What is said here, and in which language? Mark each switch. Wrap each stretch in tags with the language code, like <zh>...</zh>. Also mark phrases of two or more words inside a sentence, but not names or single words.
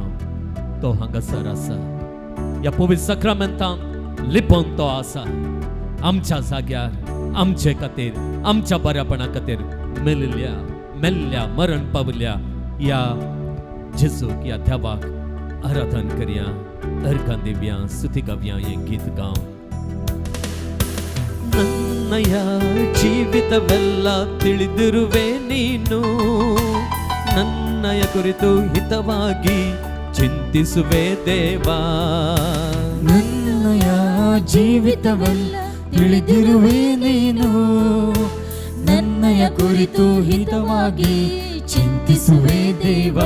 <kok>तो हांगासर आसा या पवित्र सक्रामेंतान लिपोवन तो आसा आमच्या जाग्यार आमचे खातीर आमच्या बऱ्यापणा खातीर मेल्ल्या मरण पावल्या या जेजूक या देवाक आराधन करया अर्घां दिवया स्तुती गावया हें गीत गावन</kok> <kn>ನನ್ನಯ ಜೀವಿತವೆಲ್ಲ ತಿಳಿದಿರುವೆ ನೀನು ನನ್ನಯ ಕುರಿತು ಹಿತವಾಗಿ ಚಿಂತಿಸುವೆ ದೇವಾ ನನ್ನಯ ಜೀವಿತವೆಲ್ಲ ತಿಳಿದಿರುವೆ ನೀನು ನನ್ನಯ ಕುರಿತು ಹಿತವಾಗಿ ಚಿಂತಿಸುವೆ ದೇವಾ</kn>